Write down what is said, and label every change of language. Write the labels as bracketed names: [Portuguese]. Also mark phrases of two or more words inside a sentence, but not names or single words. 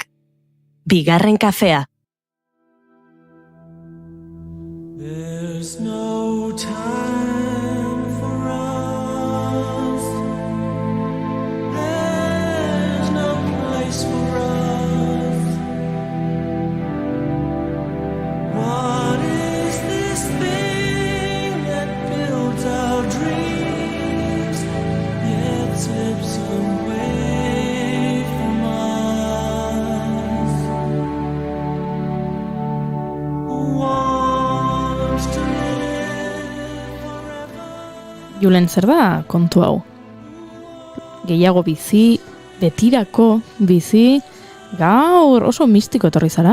[Basque] Bigarren kafea. [English] There's no time for us. There's no place for us. What is this thing that builds our dreams, yet slips away from us? [Basque] Julen, zer da kontu hau? Gehiago bizi, betirako bizi, gaur oso mistiko etorri zara?